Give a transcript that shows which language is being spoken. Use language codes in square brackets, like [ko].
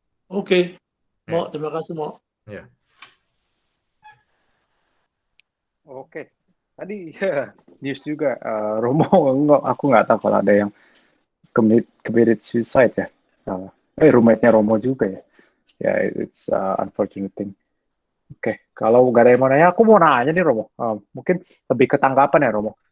[id] Oke. Mo, terima kasih Mo. Ya. Oke. Tadi news juga Romo, aku nggak tahu kalau ada yang [en] committed suicide [id] ya. Roommate-nya Romo juga ya. [en] Ya, it's unfortunate thing. [id] Oke, kalau nggak ada yang mau nanya, aku mau nanya nih Romo. Mungkin lebih ke tanggapan ya Romo.